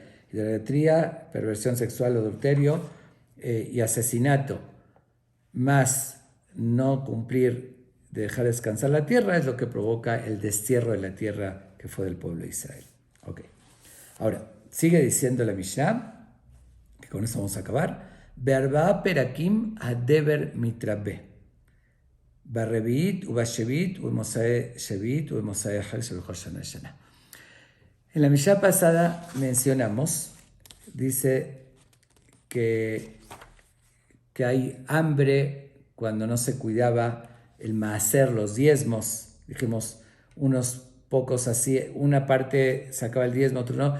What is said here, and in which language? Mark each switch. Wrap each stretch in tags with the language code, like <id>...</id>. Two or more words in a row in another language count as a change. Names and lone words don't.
<es>Idolatría, perversión sexual, adulterio y asesinato, más no cumplir de dejar descansar la tierra, es lo que provoca el destierro de la tierra que fue del pueblo de Israel. Okay. Ahora, sigue diciendo la Mishnah, que con eso vamos a acabar.</es> <he>בארבעה פרקים הדבר מתרבה. ברביעית ובשביעית ובמוצאי שביעית ובמוצאי חג של הושענא שנה.</he> <es>En la Mishnah pasada mencionamos, dice que hay hambre cuando no se cuidaba el maaser, los diezmos. Dijimos unos pocos así, una parte sacaba el diezmo, otro no.</es>